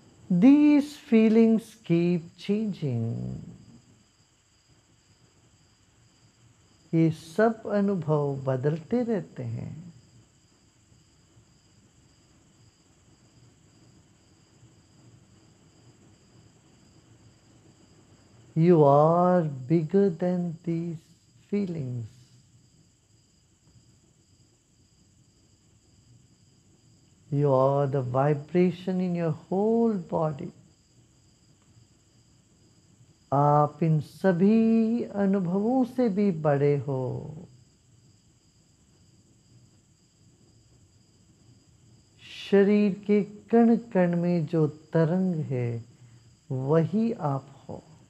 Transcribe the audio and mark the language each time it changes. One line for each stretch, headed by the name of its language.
English: These feelings keep changing.
Hindi: ये सब अनुभव बदलते रहते हैं.
English: You are bigger than these feelings. You are the vibration in your whole body.
Hindi: आप इन सभी अनुभवों से भी बड़े हो. शरीर के कण कण में जो तरंग है वही आप हो.